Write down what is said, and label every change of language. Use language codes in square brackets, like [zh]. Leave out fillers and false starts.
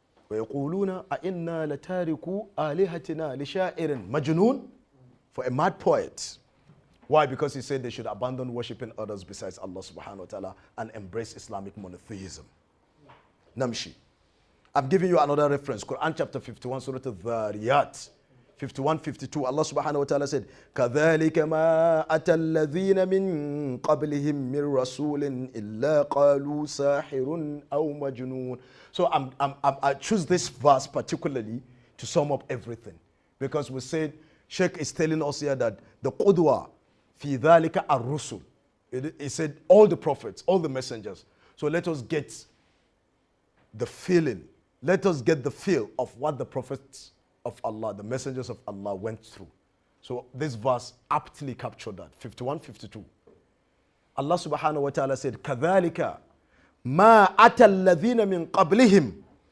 [ar] وَيَقُولُونَ أَإِنَّا لَتَارِكُوا آلِهَتِنَا لِشَاعِرٍ مَجْنُونَ. [en] For a mad poet. Why? Because he said they should abandon worshipping others besides Allah subhanahu wa ta'ala and embrace Islamic monotheism. Namshi. I'm giving you another reference. Quran chapter 51, Surah Al-Dhariyat. 51-52. [ar] Allah subhanahu wa ta'ala [en] said, [ar] كَذَلِكَ مَا أَتَى الَّذِينَ مِن قَبْلِهِم مِّن رَّسُولٍ إِلَّا قَالُوا سَاحِرٌ أَوْ مَجْنُونٌ. [en] So I choose this verse particularly to sum up everything. Because we said, Sheikh is telling us here that the qudwa [ar] في ذلك الرسل. [en] It said all the prophets, all the messengers. So let us get the feeling. Let us get the feel of what the prophets of Allah, the messengers of Allah went through. So this verse aptly captured that. 51, 52. [ar] Allah subhanahu wa ta'ala [en] said, [ar] كَذَلِكَ مَا أَتَى الَّذِينَ مِنْ قَبْلِهِمْ.